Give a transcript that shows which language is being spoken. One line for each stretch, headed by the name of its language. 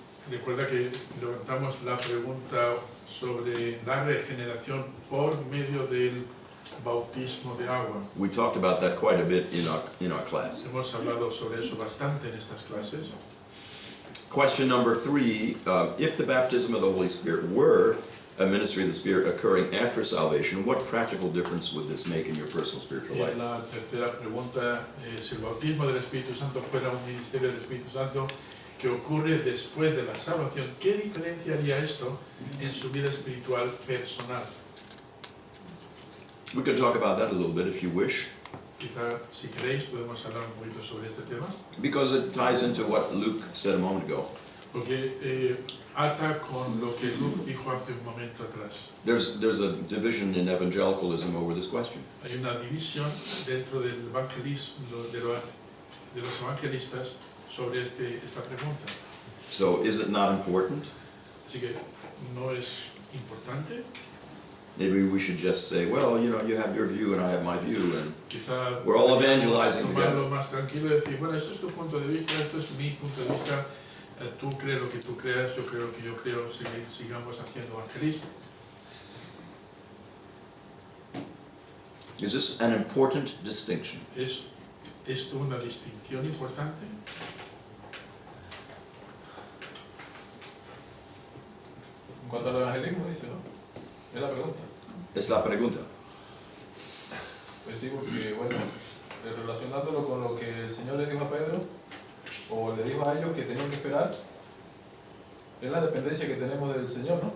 Spanish: Recuerda que levantamos la pregunta sobre la regeneración por medio del bautismo de agua.
English: We talked about that quite a bit in our class.
Spanish: Hemos hablado sobre eso bastante en estas clases.
English: Question number 3, if the baptism of the Holy Spirit were a ministry of the Spirit occurring after salvation, what practical difference would this make in your personal spiritual
Spanish: Y
English: life?
Spanish: la tercera pregunta, si el bautismo del Espíritu Santo fuera un ministerio del Espíritu Santo que ocurre después de la salvación, ¿qué diferencia haría esto en su vida espiritual personal?
English: We could talk about that a little bit if you wish,
Spanish: Quizá, si queréis, podemos hablar un poquito sobre este tema,
English: because it ties into what Luke said a moment ago.
Spanish: porque ata con lo que Luke dijo hace un momento atrás.
English: There's a division in evangelicalism over this question.
Spanish: Hay una división dentro del evangelismo, de los evangelistas sobre esta pregunta.
English: So is it not important?
Spanish: Así que, ¿no es importante?
English: Maybe we should just say, well, you know, you have your view and I have my view, and
Spanish: Quizá
English: we're all evangelizing
Spanish: tomarlo
English: together.
Spanish: más tranquilo y decir, bueno, esto es tu punto de vista, esto es mi punto de vista, tú crees lo que tú creas, yo creo lo que yo creo, sigamos haciendo evangelismo.
English: Is this an important distinction?
Spanish: ¿Es esto una distinción importante? En cuanto al evangelismo, dice, ¿no? Es la pregunta. Es la pregunta. Pues sí, porque, bueno, relacionándolo con lo que el Señor le dijo a Pedro, o le dijo a ellos que tenían que esperar, es la dependencia que tenemos del Señor, ¿no?